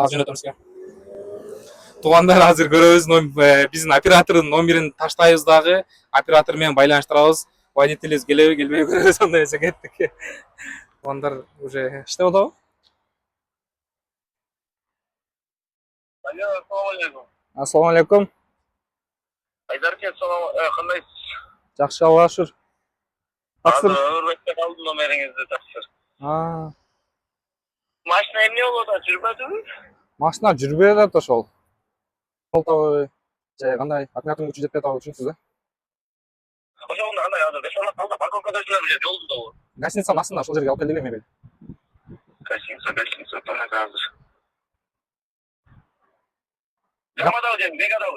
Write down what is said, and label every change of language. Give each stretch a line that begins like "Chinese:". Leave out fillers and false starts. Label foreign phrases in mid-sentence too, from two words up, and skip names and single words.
Kyrgyz: Азыр жөнөтөм сизге. туугандар азыр көрөбүз, биздин оператордун номерин таштайбыз дагы, оператор менен байланыштырабыз. Водителибиз келеби, келбейби көрөбүз, андай эсе кеттик. Туугандар уже иштеп атабы? Алло,
Uzbek: assalomu alaykum. Assalomu alaykum. Haydar aka, qandaysiz?
Kyrgyz: Жакшы, Аллага шүкүр.
Uzbek: Hozir O'rbatda qoldim nomeringizni taqsir. Mashina emne bo'ldi,
Kyrgyz: жүрбөдүбү? Машина жүрбөй атат ошол. Ошол кандай аккумулятор күчү жетпей атабы түшүнүпсүз да? Ошону андай азыр бешала калды, парковкада жүрөм, же жолдобу? Гостиницанын астында ошол жерге алып келдик эле мебель. Гостиница, тамак азыр. Гаммадабы же Мегадабы?